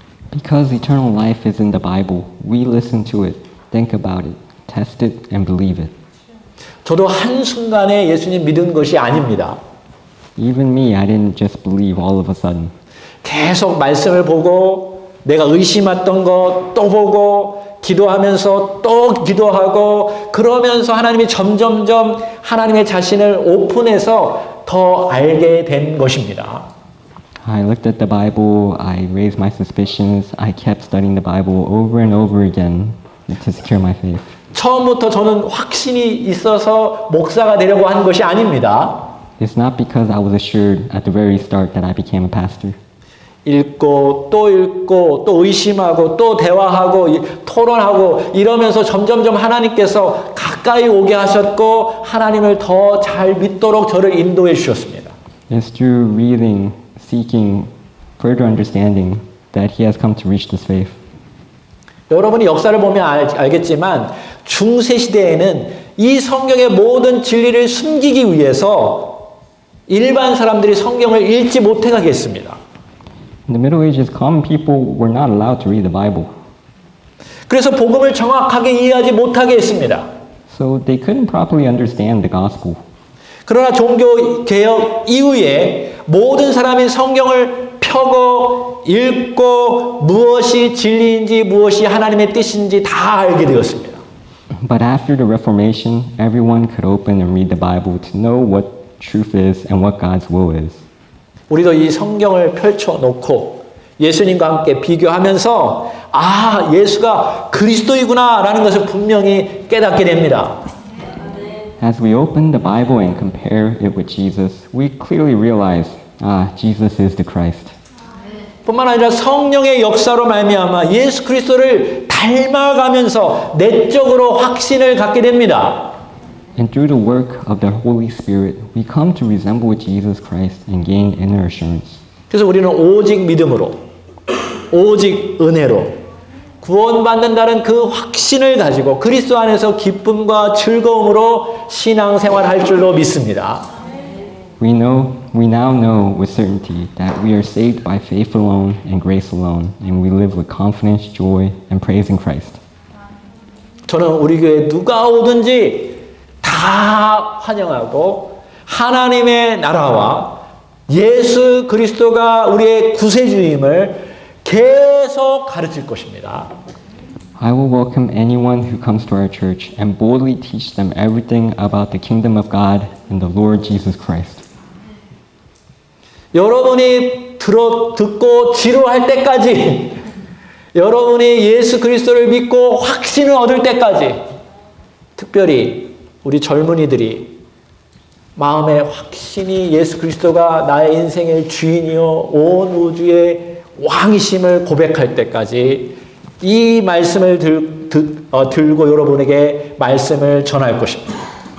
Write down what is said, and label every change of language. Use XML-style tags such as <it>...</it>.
<en>Because eternal life is in the Bible, we listen to it, think about it, test it, and believe it.</en> <ko>저도 한순간에 예수님 믿은 것이 아닙니다.</ko> <en>Even me, I didn't just believe all of a sudden.</en> <ko>계속 말씀을 보고 내가 의심했던 것 또 보고 기도하면서 또 기도하고 그러면서 하나님이 점점점 하나님의 자신을 오픈해서 더 알게 된 것입니다.</ko> <en>I looked at the Bible, I raised my suspicions, I kept studying the Bible over and over again to secure my faith.</en> <ko>처음부터 저는 확신이 있어서 목사가 되려고 한 것이 아닙니다.</ko> <en>It's not because I was assured at the very start that I became a pastor.</en> <ko>읽고 또 의심하고 또 대화하고 토론하고 이러면서 점점점 하나님께서 가까이 오게 하셨고 하나님을 더 잘 믿도록 저를 인도해 주셨습니다.</ko> <en>It's through reading, seeking further understanding that he has come to reach this faith.</en> <ko>여러분이 역사를 보면 알겠지만 중세 시대에는 이 성경의 모든 진리를 숨기기 위해서 일반 사람들이 성경을 읽지 못하게 했습니다.</ko> <en>In the Middle Ages, common people were not allowed to read the Bible.</en> <ko>그래서 복음을 정확하게 이해하지 못하게 했습니다.</ko> <en>So they couldn't properly understand the gospel.</en> <ko>그러나 종교 개혁 이후에 모든 사람이 성경을 펴고 읽고 무엇이 진리인지 무엇이 하나님의 뜻인지 다 알게 되었습니다.</ko> <en>But after the Reformation, everyone could open and read the Bible to know what truth is and what God's will is.</en> <ko>우리도 이 성경을 펼쳐놓고 예수님과 함께 비교하면서 아, 예수가 그리스도이구나라는 것을 분명히 깨닫게 됩니다.</ko> <en>As we open the Bible and compare it with Jesus, we clearly realize Jesus is the Christ.</en> <ko>뿐만 아니라 성령의 역사로 말미암아 예수 그리스도를 닮아가면서 내적으로 확신을 갖게 됩니다.</ko> <en>And through the work of the Holy Spirit, we come to resemble Jesus Christ and gain inner assurance.</en> <ko>그래서 우리는 오직 믿음으로, 오직 은혜로 구원받는다는 그 확신을 가지고 그리스도 안에서 기쁨과 즐거움으로 신앙생활할 줄로 믿습니다.</ko> <en>We now know with certainty that we are saved by faith alone and grace alone, and we live with confidence, joy, and praise in Christ.</en> <ko>저는 우리 교회 누가 오든지 다 환영하고 하나님의 나라와 예수 그리스도가 우리의 구세주임을 계속 가르칠 것입니다.</ko> <en>I will welcome anyone who comes to our church and boldly teach them everything about the kingdom of God and the Lord Jesus Christ.</en> <ko>여러분이 듣고 지루할 때까지 여러분이 예수 그리스도를 믿고 확신을 얻을 때까지 특별히 우리 젊은이들이 마음의 확신이 예수 그리스도가 나의 인생의 주인이요 온 우주의 왕이심을 고백할 때까지 이 말씀을 들고 여러분에게 말씀을 전할 것입니다.</ko>